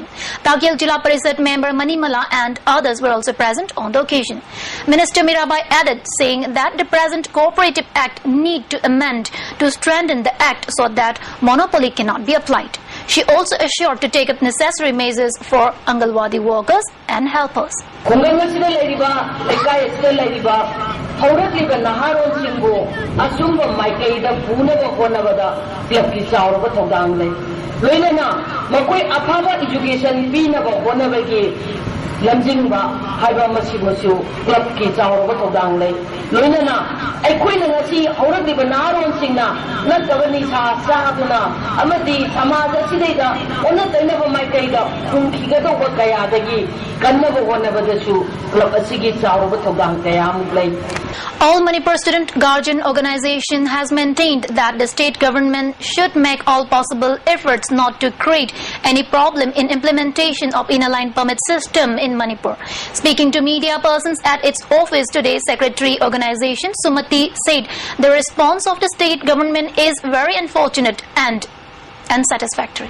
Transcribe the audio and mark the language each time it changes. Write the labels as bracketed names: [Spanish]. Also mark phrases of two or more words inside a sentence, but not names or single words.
[English] Takil Jila Parishad member Manimala and others were also present on the occasion. Minister Mirabai added, saying that the present Cooperative Act need to amend to strengthen the act so that monopoly cannot be applied. She also assured to take up necessary measures for Angalwadi workers and helpers. [Manipuri] lamjingba haiba masimasu club ki chawraba todang lei loinana aikhoina ngasi hauradiba naron singna natawani sa saaduna amadi samaj asidaida onatainaba maikaida khungkhiga do kaya dagi kannaba honabadasu club asigi chawraba todang kaya muklei. [English] All Manipur Student Guardian Organization has maintained that the state government should make all possible efforts not to create any problem in implementation of inner-line permit system in Manipur. Speaking to media persons at its office today, Secretary Organization Sumati said the response of the state government is very unfortunate and unsatisfactory.